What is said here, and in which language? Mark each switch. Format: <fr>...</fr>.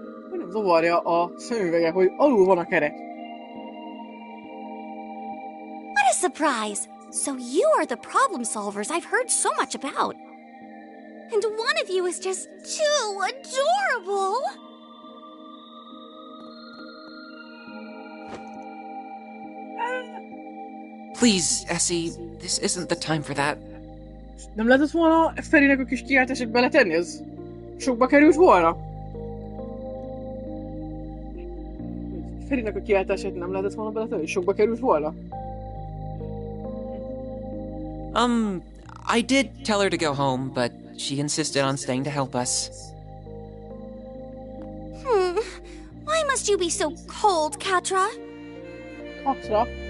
<hu>Hogy nem zavarja a szemüvege, hogy alul van a kerek.</hu> <en>What a surprise! So you are the problem solvers I've heard so much about. And one of you is just too adorable! Please, Essie, this isn't the time for that.</en> <hu>Nem lehetett volna Ferinek a kis kiáltását beletenni? Ez sokba került volna? Ferinek a kiáltását nem lehetett volna beletenni? Sokba került volna?</hu> <en>I did tell her to go home, but she insisted on staying to help us. Why must you be so cold, Katra? Katra?</en>